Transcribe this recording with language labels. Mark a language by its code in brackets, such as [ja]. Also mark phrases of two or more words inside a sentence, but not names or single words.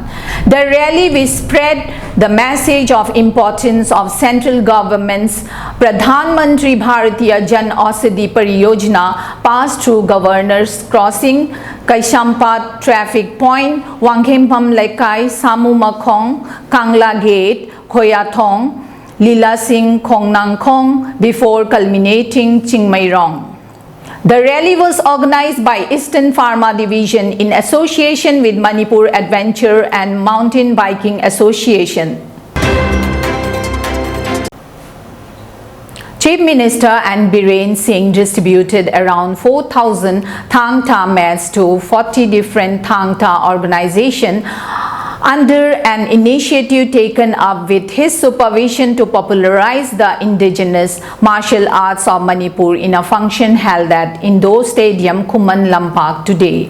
[en] The rally will spread the message of importance of central government's Pradhan Mantri Bharatiya Jan Aushadhi Pariyojana passed through Governor's Crossing, Kaishampa Traffic Point, Wangkhempam Laikai, Samu Makhong, Kangla Gate, Khoyathong, Lila Singh Khongnangkhong before culminating Chingmairong. The rally was organized by Eastern Pharma Division in association with Manipur Adventure and Mountain Biking Association. Chief Minister and Biren Singh distributed around 4,000 Thang Tha mats to 40 different Thang Tha organizations under an initiative taken up with his supervision to popularize the indigenous martial arts of Manipur in a function held at Indoor Stadium, Khuman Lampak today.